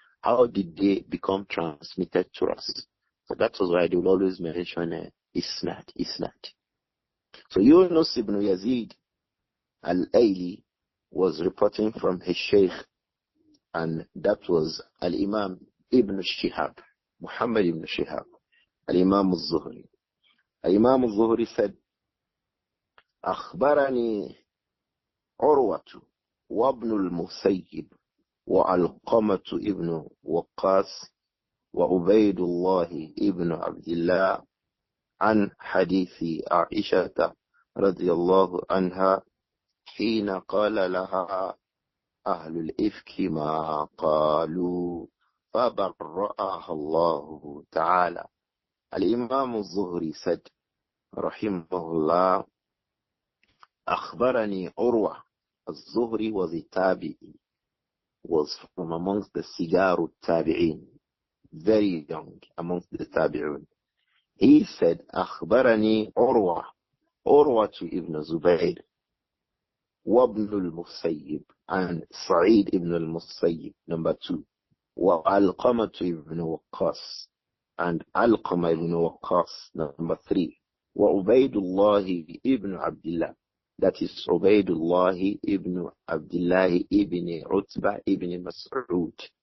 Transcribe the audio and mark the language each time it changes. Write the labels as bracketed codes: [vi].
[en] How did they become transmitted to us? So that was why they will always mention isnad. So Yunus ibn Yazid al-Ayli was reporting from his Shaykh, and that was al-Imam ibn Shihab, Muhammad ibn Shihab, al-Imam al-Zuhri. Al-Imam al-Zuhri said, [ar] أخبرني عروة وابن المسيب وعلقمة ابن وقاص وعبيد الله ابن عبد الله عن حديث عائشة رضي الله عنها حين قال لها أهل الإفك ما قالوا فبرأها الله تعالى. [en] Al-Imam al-Zuhri said, [ar] rahimahullah, أخبرني عروة. [en] الزهري was a tabi'i, was from amongst the Sigar Tabi'in, very young amongst the Tabi'un. He said, [ar] أخبرني عروة, [en] عروة ibn Zubayr, وابن المسيب, and Sa'id ibn al-Musayyib, number 2, وعلقمة ibn Waqqas, and Alqama ibn Waqqas, number 3, وعبيدullah ibn Abdullah, that is Ubaydullah ibn Abdullah ibn Utbah ibn Mas'ud.